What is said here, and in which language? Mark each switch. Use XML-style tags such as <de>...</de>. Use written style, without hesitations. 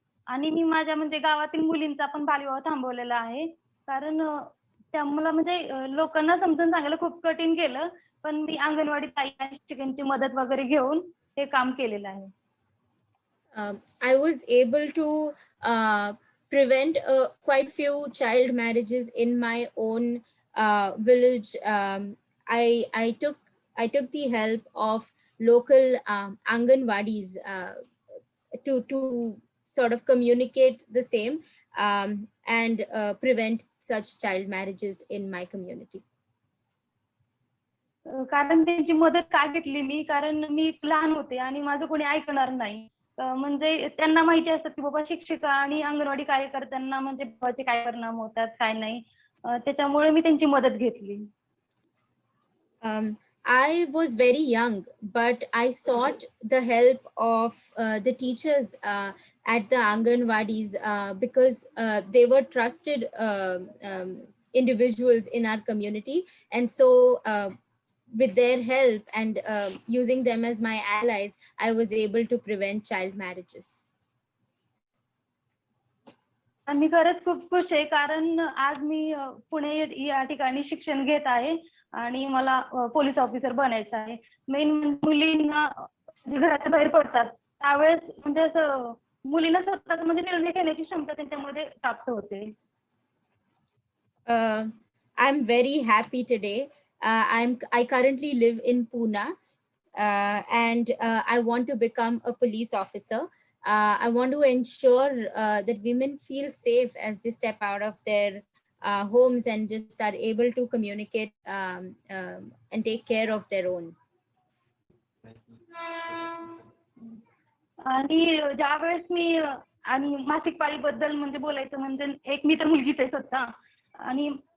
<mr>आणि मी माझ्या म्हणजे गावातील मुलींचा पण बालविवाह थांबवलेला आहे, कारण मला म्हणजे लोकांना समजून सांगायला खूप कठीण गेलं, पण मी अंगणवाडी ताई आणि शिक्षकांची मदत वगैरे घेऊन हे काम केलेलं आहे.</mr> <en>I was able to prevent quite few child marriages in my own village. I took the help of local Anganwadis to sort of communicate the same and prevent such child marriages in my community.</en> <mr>कारण त्यांची मदत का घेतली मी, कारण मी लहान होते आणि माझं कोणी ऐकणार नाही. म्हणजे त्यांना माहिती असतं की बाबा शिक्षिका आणि अंगणवाडी कार्यकर्त्यांना म्हणजे भावाचे काय परिणाम होतात काय नाही, त्याच्यामुळे मी त्यांची मदत घेतली.</mr> <en>I was very young, but I sought the help of the teachers at the Anganwadis because they were trusted individuals in our community. And so with their help and using them as my allies, I was able to prevent child marriages.</en> <mr>मी खरंच खूप खुश आहे, कारण आज मी पुणे या ठिकाणी शिक्षण घेत आहे आणि मला पोलीस ऑफिसर बनायचं आहे. मेन मुलींना घराच्या बाहेर पडतात त्यावेळेस म्हणजे असं मुलींना स्वतःच म्हणजे निर्णय घेण्याची क्षमता त्यांच्यामध्ये प्राप्त होते.</mr> <en>I'm very happy today. I currently live in Pune, and I want to become a police officer. I want to ensure that women feel safe as they step out of their homes and just are able to communicate and take care of their own.</en> <mr>आणि ज्यावेळेस मी आणि मासिक पाळीबद्दल म्हणजे बोलायचं म्हणजे एक मी तर मुलगीच आहे स्वतः, आणि</mr>